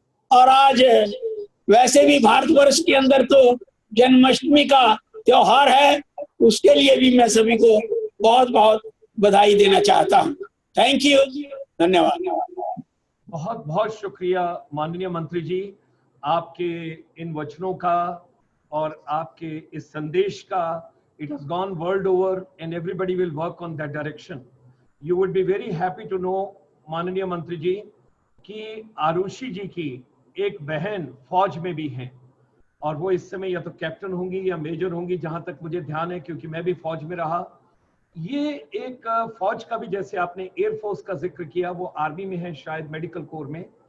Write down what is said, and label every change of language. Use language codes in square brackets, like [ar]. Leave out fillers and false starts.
[hi] और आज वैसे भी भारतवर्ष के अंदर तो जन्माष्टमी का त्योहार है, उसके लिए भी मैं सभी को बहुत बहुत बधाई देना चाहता हूँ। थैंक यू, धन्यवाद। बहुत बहुत शुक्रिया माननीय मंत्री जी, आपके इन वचनों का और आपके इस संदेश का। [en] It has gone world over and everybody will work on that direction. You would be very happy to know [hi] माननीय मंत्री जी कि आरुषि जी की एक बहन फौज में भी हैं और वो इस समय या तो कैप्टन होंगी या मेजर होंगी, जहां तक मुझे ध्यान है, क्योंकि मैं भी फौज में रहा। ये एक फौज का भी, जैसे आपने एयरफोर्स का जिक्र किया, वो आर्मी में है शायद, मेडिकल कोर में।